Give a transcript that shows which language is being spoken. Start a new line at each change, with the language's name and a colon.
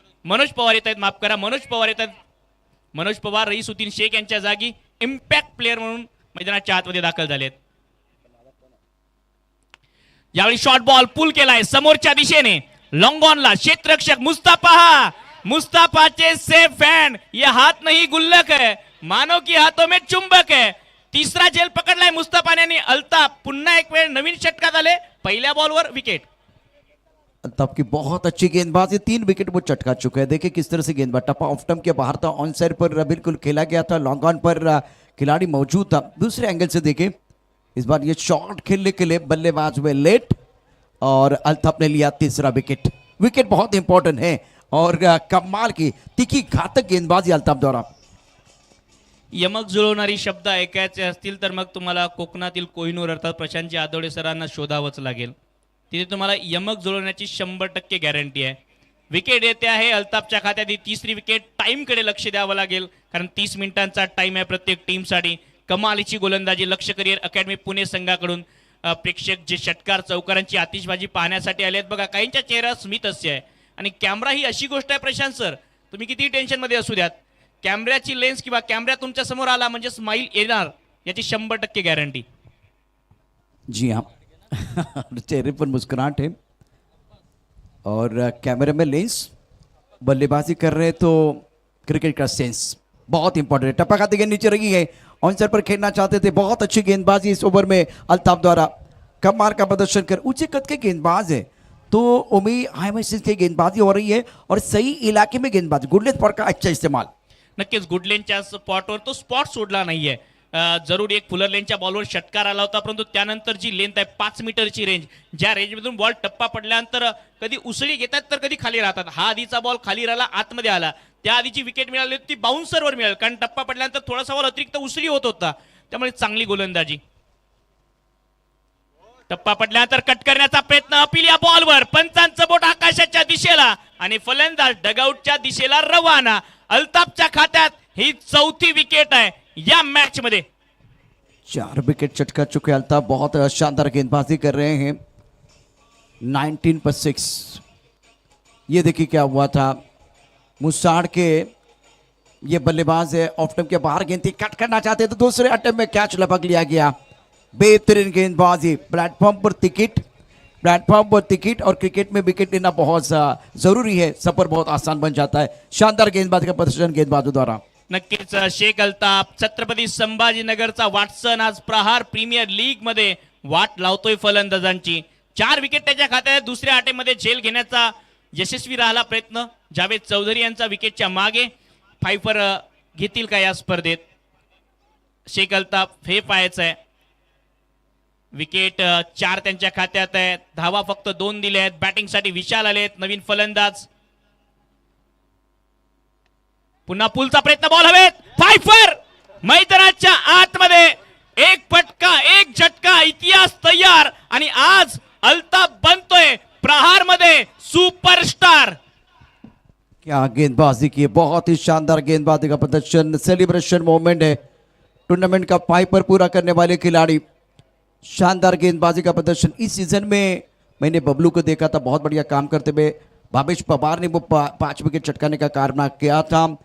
Marathi: मनोज पवार येत आहेत, माफ करा, मनोज पवार येत आहेत. मनोज पवार रईसुद्दीन शेख यांच्या जागी इम्पॅक्ट प्लेअर म्हणून मैदानाच्या आतमध्ये दाखल झालेत. यावेळी शॉर्ट बॉल पुल केलाय समोरच्या दिशेने. Long ऑनला क्षेत्ररक्षक मुस्ताफाचे safe hand.
Hindi: ये हात नाही गुल्लक है, मानो की हाथों में चुंबक है.
Marathi: तिसरा झेल पकडलाय मुस्ताफाने आणि अल्ताफ पुन्हा एक वेळ नवीन षटकात आले. पहिल्या बॉलवर विकेट.
Hindi: अल्ताफ की बहुत अच्छी गेंदबाजी. 3 विकेट वो चटका चुका है. देखिए किस तरह से गेंदबाज. टप्पा ऑफ स्टंप के बाहर था, ऑन साइड पर बिल्कुल खेला गया था. लॉन्ग ऑन पर खिलाड़ी मौजूद था. दूसरे एंगल से देखें, इस बार ये शॉट खेलने के लिए बल्लेबाज हुए लेट और अल्ताफ ने लिया तीसरा विकेट. विकेट बहुत इंपॉर्टेंट है और कमाल की तिखी घातक गेंदबाजी अल्ताफ द्वारा.
Marathi: यमक जुळवणारी शब्द ऐकायचे असतील तर मग तुम्हाला कोकणातील कोहिनूर अर्थात प्रशांतजी आदवडे सरांना शोधावंच लागेल. तिथे तुम्हाला यमक जुळवण्याची 100% गॅरंटी आहे. विकेट येते आहे अल्ताफच्या खात्यात. ही 3री विकेट. टाईमकडे लक्ष द्यावं लागेल, कारण 30 मिनिटांचा टाइम आहे प्रत्येक टीमसाठी. कमालीची गोलंदाजी लक्ष्य करिअर अकॅडमी पुणे संघाकडून. प्रेक्षक जे षटकार चौकारांची आतिषबाजी पाहण्यासाठी आले आहेत बघा. काहींच्या चेहऱ्यावर स्मित हास्य आहे. आणि कॅमेरा ही अशी गोष्ट आहे प्रशांत सर, तुम्ही किती टेन्शन मध्ये असू द्यात, कॅमेऱ्याची लेन्स किंवा कॅमेरा तुमच्या समोर आला म्हणजे स्माइल येणार याची 100% गॅरंटी.
Hindi: जी हाँ चेहरे पर मुस्कुराहट है और कैमरे में लेंस. बल्लेबाजी कर रहे तो क्रिकेट का सेंस. बहुत इंपॉर्टेंट है। टप्पा खाती गेंद नीचे रही है, ऑनसर पर खेलना चाहते थे, बहुत अच्छी गेंदबाजी इस ओवर में अल्ताफ द्वारा। कमाल का प्रदर्शन कर, ऊंचे कद के गेंदबाज है, तो ओमी हाईमेसिस की गेंदबाजी हो रही है और सही इलाके में गेंदबाजी, गुडलेस स्पॉट का अच्छा इस्तेमाल।
Marathi: नक्कीच गुडलेनच्या स्पॉटवर तो स्पॉट सोडला नाहीये। जरूर एक फुलर लेनच्या बॉलवर षटकार आला होता, परंतु त्यानंतर जी लेंथ आहे 5 मीटरची रेंज, ज्या रेंजमधून बॉल टप्पा पडल्यानंतर कधी उसळी घेतात तर कधी खाली राहतात। हा आधीचा बॉल खाली राहिला, आतमध्ये आला, त्या आधीची विकेट मिळाली होती ती बाउन्सरवर मिळाली, कारण टप्पा पडल्यानंतर थोडासा बॉल अतिरिक्त उसळी होत होता, त्यामुळे चांगली गोलंदाजी। टप्पा पडल्यानंतर कट करण्याचा प्रयत्न, अपील या बॉलवर, पंचांचं बोट आकाशाच्या दिशेला आणि फलंदाज डगआउटच्या दिशेला रवाना। अल्ताफच्या खात्यात ही 4थी विकेट आहे या मैच में।
Hindi: 4 विकेट चटका चुके अल्ताफ, बहुत शानदार गेंदबाजी कर रहे हैं। 19 पर 6। ये देखिए क्या हुआ था, मुसाड़ के ये बल्लेबाज है, ऑफ स्टंप के बाहर गेंद थी, कट करना चाहते तो दूसरे अटेम्प्ट में कैच लपक लिया गया। बेहतरीन गेंदबाजी, प्लेटफॉर्म पर टिकट और क्रिकेट में विकेट लेना बहुत जरूरी है, सफर बहुत आसान बन जाता है। शानदार गेंदबाजी का प्रदर्शन गेंदबाजों द्वारा।
Marathi: नक्कीच शेख अल्ताफ, छत्रपती संभाजीनगरचा वाटसन आज प्रहार प्रीमियर लीग मध्ये वाट लावतोय फलंदाजांची। 4 विकेट त्याच्या खात्यात, दुसऱ्या आटेमध्ये झेल घेण्याचा यशस्वी राहिला प्रयत्न। जावेद चौधरी यांचा विकेटच्या मागे, फायफर घेतील का या स्पर्धेत? शेख अल्ताफ हे पाहायचं आहे। विकेट 4 त्यांच्या खात्यात आहे, धावा फक्त 2 दिले आहेत। बॅटिंगसाठी विशाल आलेत, नवीन फलंदाज। पुन्हा पुलचा प्रयत्न, बॉल हवेत, फायफर मैदानाच्या आतमध्ये, एक फटका एक झटका, इतिहास तयार आणि आज अल्ताफ बनतोय प्रहार मध्ये सुपरस्टार।
Hindi: क्या गेंदबाजी की, बहुत ही शानदार गेंदबाजी का प्रदर्शन, सेलिब्रेशन मोमेंट है टूर्नामेंट का फाइपर पूरा करने वाले खिलाड़ी। शानदार गेंदबाजी का प्रदर्शन। इस सीजन में मैंने बबलू को देखा था बहुत बढ़िया काम करते हुए, भावेश पवार ने वो 5 विकेट चटकाने का कारनामा किया था।